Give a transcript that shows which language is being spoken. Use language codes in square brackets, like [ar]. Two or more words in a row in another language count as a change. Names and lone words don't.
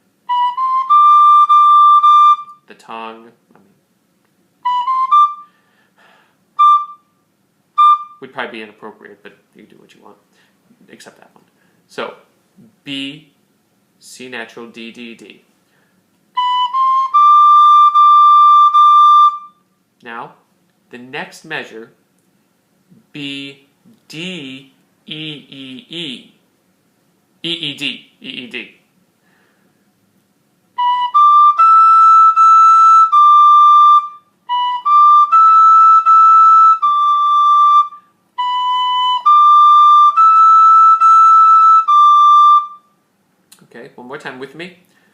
[en] The tongue, would probably be inappropriate, but you do what you want, except that one. So, B, C natural, D, D, D. Now, the next measure, B, D, E, E, E. E, E, D, E, E, D. Okay, one more time with me.